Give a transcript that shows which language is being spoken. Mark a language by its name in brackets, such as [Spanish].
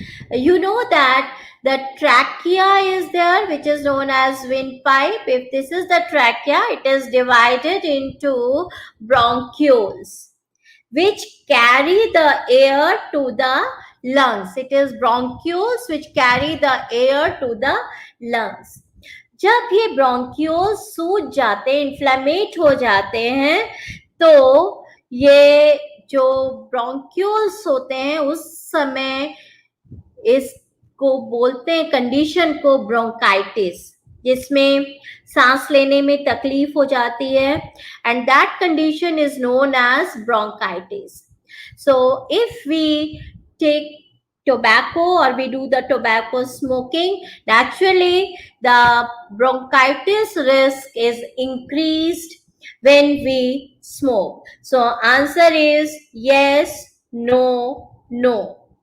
[English] You know that the trachea is there, which is known as windpipe. If this is the trachea, it is divided into bronchioles, which carry the air to the lungs. It is bronchioles which carry the air to the lungs. [Hindi] जब ये bronchioles सूज जाते हैं, इन्फ्लेमेट हो जाते हैं, तो ये जो ब्रोंक्यूल्स होते हैं उस समय इसको बोलते हैं कंडीशन को ब्रोंकाइटिस, जिसमें सांस लेने में तकलीफ हो जाती है, [English] And that condition is known as bronchitis. So if we take tobacco or we do the tobacco smoking, naturally the bronchitis risk is increased when we smoke. So answer is yes, no, no.